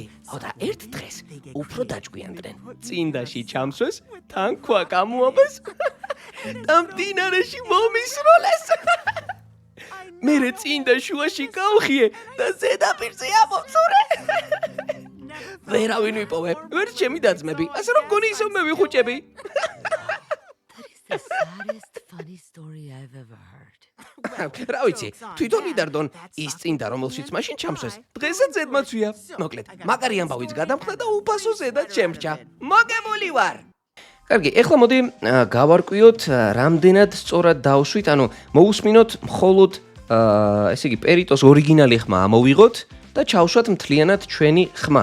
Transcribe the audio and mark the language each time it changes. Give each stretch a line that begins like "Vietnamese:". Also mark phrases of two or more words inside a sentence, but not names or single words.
Georgian: და ერთ დღეს უფრო დაჭკვიანდნენ. წინდაში ჩამსვეს, თან ქვა გამოაბეს და მდინარეში მომისროლეს. მერე წინდა შუაში გავხიე და ზედაპირზე ამოვწურე. ვერავინ ვიპოვე, ვერ ჩემი და-ძმები, ასე რომ გონი ისევ მე ვიხუჭები.
English: That is the saddest funny story I've ever heard.
Georgian: რა ვიცი, თვითონ იდარდონ ის წინდა რომელშიც მაშინ ჩამსვეს. დღესაც ზედმაცვია. მოკლედ, მაგარი ამბავიც გადამხდა და უფასო ზედაც შემრჩა. მოგებული ვარ. კარგი, ეხლა მოდი გავარკვიოთ რამდენად სწორად დავსვით, ანუ მოусმინოთ მხოლოდ ესე იგი პერიტოს ორიგინალი ხმა ამოვიღოთ და ჩავშვათ მთლიანად ჩვენი ხმა.